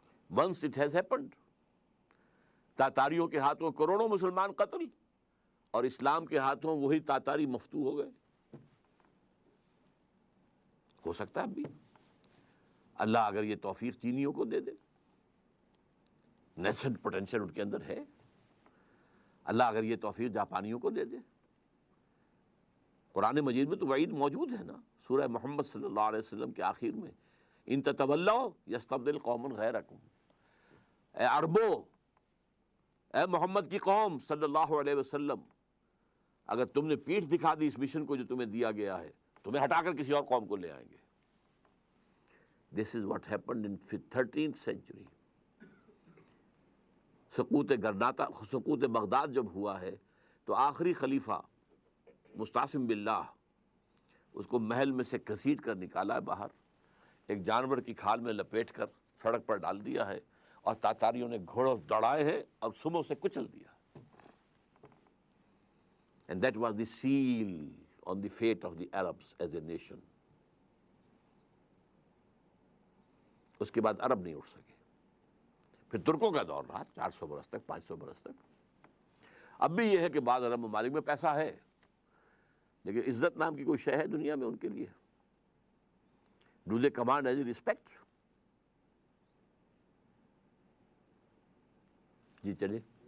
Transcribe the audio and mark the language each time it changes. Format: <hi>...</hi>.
<en>Once it has happened.</en> <ur>تاتاریوں کے ہاتھوں کروڑوں مسلمان قتل اور اسلام کے ہاتھوں وہی تاتاری مفتو ہو گئے. ہو سکتا ہے اب بھی اللہ اگر یہ توفیق چینیوں کو دے دے، نیسنٹ پوٹینشیل ان کے اندر ہے. اللہ اگر یہ توفیق جاپانیوں کو دے دے. قرآن مجید میں تو وعید موجود ہے نا، سورہ محمد صلی اللہ علیہ وسلم کے آخر میں،</ur> <ar>ان تتولوا یستبدل قوم غیرکم.</ar> <ur>اے عربو، اے محمد کی قوم صلی اللہ علیہ وسلم، اگر تم نے پیٹھ دکھا دی اس مشن کو جو تمہیں دیا گیا ہے، تمہیں ہٹا کر کسی اور قوم کو لے آئیں گے.</ur> <en>This is what happened in 13th century.</en> <ur>سقوط Baghdad جب ہوا ہے تو آخری خلیفہ مستعصم باللہ اس کو محل میں سے گھسیٹ کر نکالا ہے باہر، ایک جانور کی کھال میں لپیٹ کر سڑک پر ڈال دیا ہے، اور تاتاریوں نے گھوڑوں دوڑائے ہیں اور صبح سے کچل دیا.</ur> <en>And that was the seal on the fate of the Arabs as a nation.</en> <ur>اس کے بعد عرب نہیں اٹھ سکے. پھر ترکوں کا دور رہا 400 برس تک، 500 برس تک. اب بھی یہ ہے کہ بعض عرب ممالک میں پیسہ ہے، لیکن عزت نام کی کوئی شے ہے دنیا میں ان کے لیے؟</ur> <en>Do they command any respect؟</en> <ur>جی چلیے.</ur>